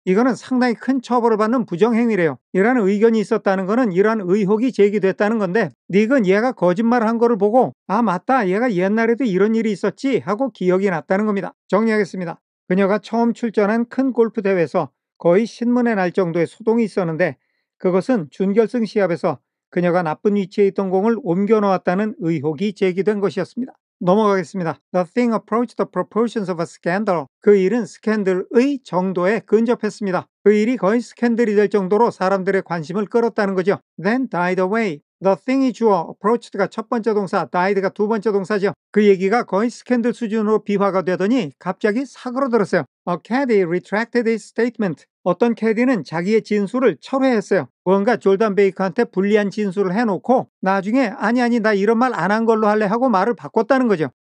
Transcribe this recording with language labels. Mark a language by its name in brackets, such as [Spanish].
[Korean] 이거는 상당히 큰 처벌을 받는 부정행위래요. 이러한 의견이 있었다는 거는 이러한 의혹이 제기됐다는 건데 닉은 얘가 거짓말을 한 거를 보고 아, 맞다, 얘가 옛날에도 이런 일이 있었지 하고 기억이 났다는 겁니다. 정리하겠습니다. 그녀가 처음 출전한 큰 골프 대회에서 거의 신문에 날 정도의 소동이 있었는데 그것은 준결승 시합에서 그녀가 나쁜 위치에 있던 공을 옮겨 놓았다는 의혹이 제기된 것이었습니다. 넘어가겠습니다. [English] The thing approached the proportions of a scandal. [Korean] 그 일은 스캔들의 정도에 근접했습니다. 그 일이 거의 스캔들이 될 정도로 사람들의 관심을 끌었다는 거죠. [English] Then died away. [Korean] The thing이 주어, approached가 첫 번째 동사, died가 두 번째 동사죠. 그 얘기가 거의 스캔들 수준으로 비화가 되더니 갑자기 사그러들었어요. [English] A caddy retracted his statement. [Korean] 어떤 캐디는 자기의 진술을 철회했어요. 뭔가 졸단 베이커한테 불리한 진술을 해놓고 나중에 아니 나 이런 말 안 한 걸로 할래 하고 말을 바꿨다는 거죠.